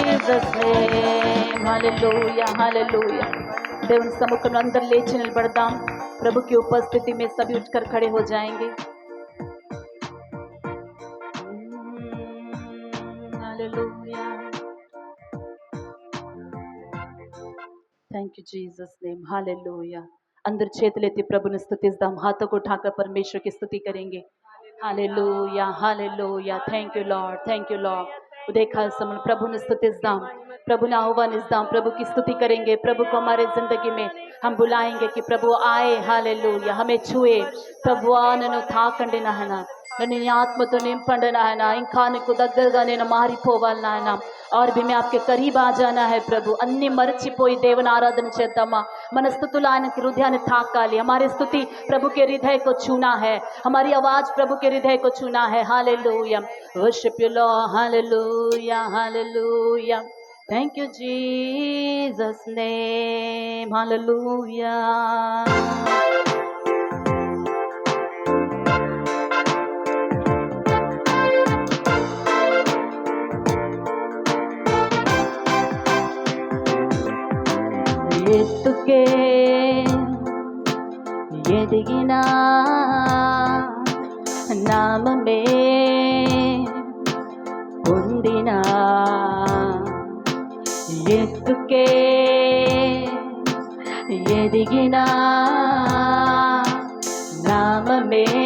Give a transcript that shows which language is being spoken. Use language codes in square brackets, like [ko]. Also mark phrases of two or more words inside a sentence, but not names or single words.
[en] Jesus name [te] హల్లెలూయా హల్లెలూయా। దేవుని సముఖంలో అందరూ లేచి నిలబడదాం। [hi] प्रभु की उपस्थिति में सभी उठकर खड़े हो जाएंगे। हालेलुया। [en] thank you Jesus name hallelujah. [te] अंदर చేతులెత్తి ప్రభుని స్తుతిద్దాం। [hi] हाथों को उठाकर परमेश्वर की स्तुति करेंगे। हालेलुया हालेलुया। [en] thank you Lord, thank you Lord. [te] ఉదయకాల సమయం ప్రభుని స్తుతిద్దాం, ప్రభుని ఆహ్వానిద్దాం, [hi] प्रभु की स्तुति करेंगे। प्रभु को हमारे जिंदगी में हम बुलाएंगे कि प्रभु आए। हालेलुया। हमें छुए प्रभु, [te] నన్ను తాకండి నాయన, నన్ను నీ ఆత్మతో నింపండి నాయన, ఇంకా నీకు దగ్గరగా నేను మారిపోవాలి నాయన। [hi] और भी मैं आपके करीब आ जाना है प्रभु। [te] అన్ని మరచిపోయి దేవుని ఆరాధన చేద్దామా। మన స్తుతులు ఆయనకి హృదయాన్ని తాకాలి। [hi] हमारी स्तुति प्रभु के हृदय को छूना है, हमारी आवाज प्रभु के हृदय को छूना है। [en] hallelujah. worship you Lord. hallelujah hallelujah. thank you Jesus name hallelujah. [te] ఎత్తుకే ఎదిగిన నామమే పొందిన, ఎత్తుకే ఎదిగిన నామమే